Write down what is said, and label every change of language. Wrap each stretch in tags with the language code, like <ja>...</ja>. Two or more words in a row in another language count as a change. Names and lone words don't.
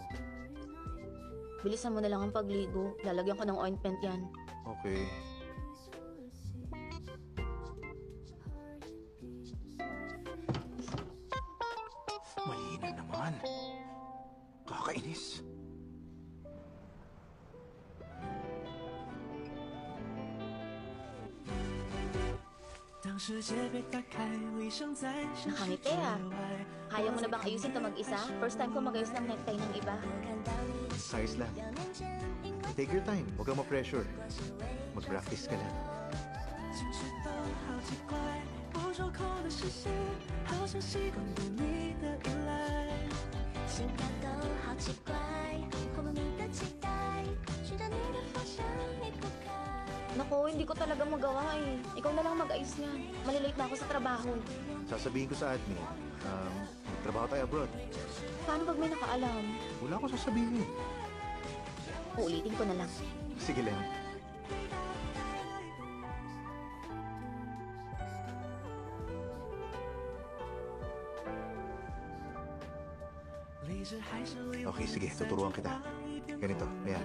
<tl>Bilisan mo na lang ang pagligo. Lalagyan ko ng ointment yan. Okay. Mahina naman. Kakainis.</tl> <zh>当世界被打开，理想在现实</zh> <tl>Nakangiti</tl> <zh>之</zh> <tl>ah.</tl> <zh>外。</zh> <tl>Kaya mo na bang ayusin ito mag-isa?</tl> <en>First time</en> <tl>ko mag-ayos ng necktie ng iba. Ayos lang.</tl> <en>Take your time.</en> <tl>Huwag kang ma-pressure. Mag-practice ka lang.</tl> <zh>情绪都好奇怪，不受控的视线，好像习惯对你的依赖。心跳都好奇怪，忽略你的期待，寻找你的方向离不开。</zh> <tl>Naku, hindi ko talaga magawa eh. Ikaw na lang mag-ayos niyan. Malilate na ako sa trabaho. Sasabihin ko sa admin, trabaho tayo abroad. Paano pag may nakaalam? Wala ko sasabihin. Uulitin ko na lang. Sige lang. Okay, sige. Tuturuan kita. Ganito. Ayan.</tl>